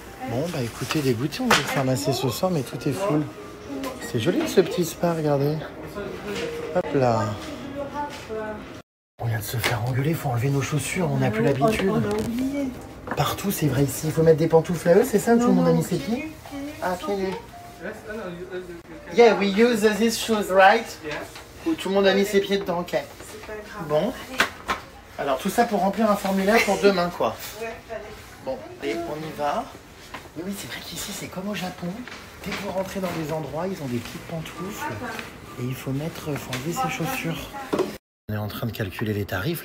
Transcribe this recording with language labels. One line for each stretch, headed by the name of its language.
French: Bon, bah écoutez, dégoûté, on va se ramasser ce soir, mais tout est full. C'est joli ce petit spa, regardez. Hop là. On vient de se faire engueuler, faut enlever nos chaussures, on n'a plus l'habitude. On a oublié. Partout, c'est vrai ici. Il faut mettre des pantoufles à eux, c'est ça? Tout le monde a mis ses pieds? Ah, pieds nus.
English: Yeah, we use these shoes, right?
French: Où tout le monde a mis ses pieds dedans, ok. C'est pas grave. Bon. Alors, tout ça pour remplir un formulaire pour demain, quoi. Ouais, allez. Bon, et on y va. Oui, oui, c'est vrai qu'ici, c'est comme au Japon. Dès que vous rentrez dans des endroits, ils ont des petites pantoufles. Et il faut enlever ses chaussures. On est en train de calculer les tarifs.